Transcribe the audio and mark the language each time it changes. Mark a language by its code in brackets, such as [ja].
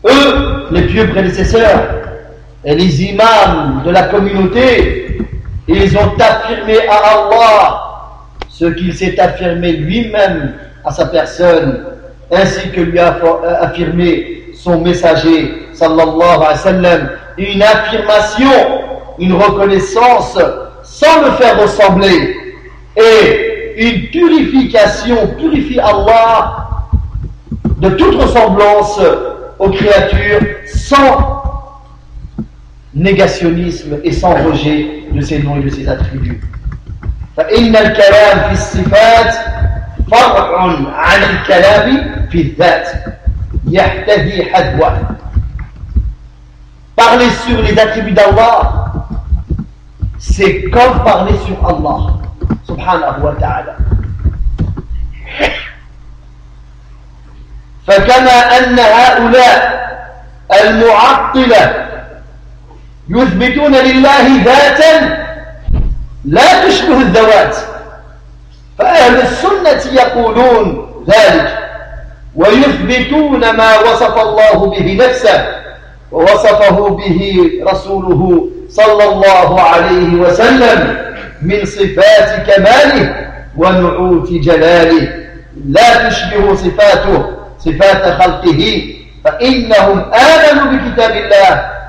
[fr] Eux, les pieux prédécesseurs et les imams de la communauté, ils ont affirmé à Allah ce qu'il s'est affirmé lui-même à sa personne, ainsi que lui a affirmé son messager [ar] sallallahu alayhi wa sallam, [fr] une affirmation, une reconnaissance sans le faire ressembler, et une purification, purifie Allah de toute ressemblance aux créatures sans négationnisme et sans rejet de ses noms et de ses attributs. [ar] فَإِنَّ الْكَلَامِ فِي الصِّفَاتِ فرع عن الكلام في الذات يحتذي حذوة. [fr] Parler sur les attributs d'Allah, c'est comme parler sur Allah [ar] subhanahu wa ta'ala. فكما أن هؤلاء المعطلة يثبتون لله ذاتا لا تشبه الذوات فأهل السنة يقولون ذلك ويثبتون ما وصف الله به نفسه ووصفه به رسوله صلى الله عليه وسلم من صفات كماله ونعوت جلاله لا تشبه صفاته صفات خلقه فإنهم آمنوا بكتاب الله